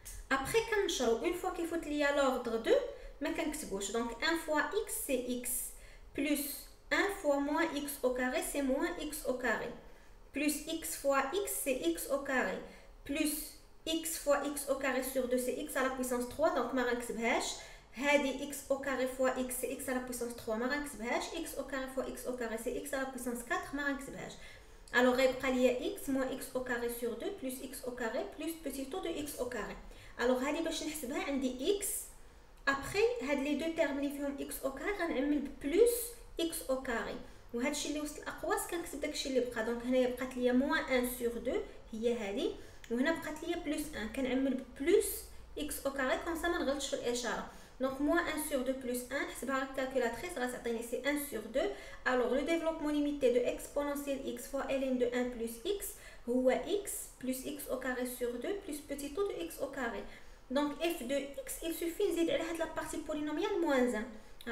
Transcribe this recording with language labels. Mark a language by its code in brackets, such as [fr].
[fr] Après [ar] كنشرو [fr] une fois qu'il faut lier l'ordre 2 [ar] ما كنكتبوش [fr] donc 1 fois x c'est x plus 1 fois moins x au carré c'est moins x au carré plus x fois x c'est x au carré plus x fois x au carré sur 2 c'est x à la puissance 3 donc [ar] ما غنكتبهاش. [fr] هذه x au carré fois x c'est x à la puissance 3 [ar] ما غنكتبهاش. [fr] x au carré fois x au carré c'est x à la puissance 4 [ar] ما غنكتبهاش. [fr] Alors [ar] غيبقى ليا [fr] x moins x au carré sur 2 plus x au carré plus petit taux de x au carré. [ar] Alors هذه باش نحسبها عندي x après هاد لي دو تيرم اللي فيهم [fr] x au carré [ar] غنعمل بلس x au carré وهذا الشيء اللي وسط الاقواس كنكتب داكشي اللي بقى دونك هنايا بقات ليا موان [fr] 1 sur 2 [ar] هي هذه وهنا بقات ليا بلس 1 كنعمل بلس x au carré كون سا ما نغلطش في الاشاره. [fr] Donc moins 1 sur 2 plus 1 [ar] نحسبها على الكالكولاتريس غتعطيني سي [fr] 1 sur 2. Alors le développement limité de exponentielle x fois ln de 1 plus x هو x plus x au carré sur 2 plus petit taux de x au carré. Donc f de x il suffit [ar] نزيد على هاد [fr] la partie polynomiale moins 1.